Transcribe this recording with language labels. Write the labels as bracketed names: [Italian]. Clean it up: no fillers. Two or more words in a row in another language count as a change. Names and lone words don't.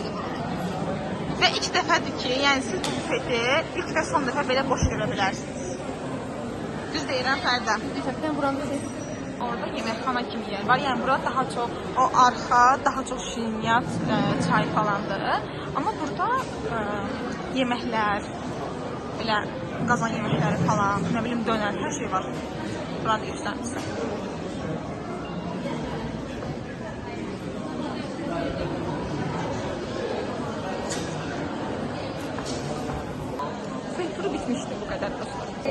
[Azerbaijani] Ve ilk dəfədir ki, yani siz bu büfeti [Turkish] ilk ve son [Azerbaijani] dəfə belə boş görə bilərsiniz. Düz deyirəm Fərdə. Büfetdən buranın orada yeməkxana kimi yer var. Yani burada [Turkish] daha çok [Azerbaijani] o arxa, daha çok şiriniyat, çay falandır. Ama burada yeməklər, belə qazan yeməkləri falan, ne bileyim dönər, her şey var. Burada göstərmişəm. [Turkish] Turu bitmişti bu kadar dostlar.